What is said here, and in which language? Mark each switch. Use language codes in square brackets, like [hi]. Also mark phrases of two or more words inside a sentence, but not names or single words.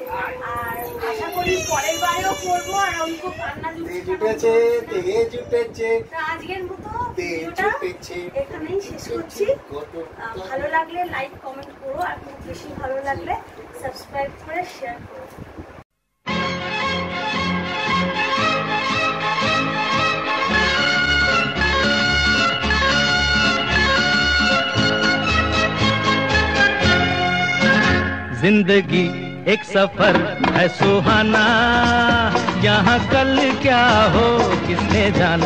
[bn] আর আশা করি পরের বারেও করবো। আর অল্প কান্না জুটেছে, আজকের মতো ভিডিওটা এখানেই শেষ করছি। ভালো লাগলে [en] like comment [bn] করো, আর খুব বেশি ভালো লাগলে সাবস্ক্রাইব করে শেয়ার করো। [hi] जिंदगी एक सफर है सुहाना, यहाँ कल क्या हो किसने जाना।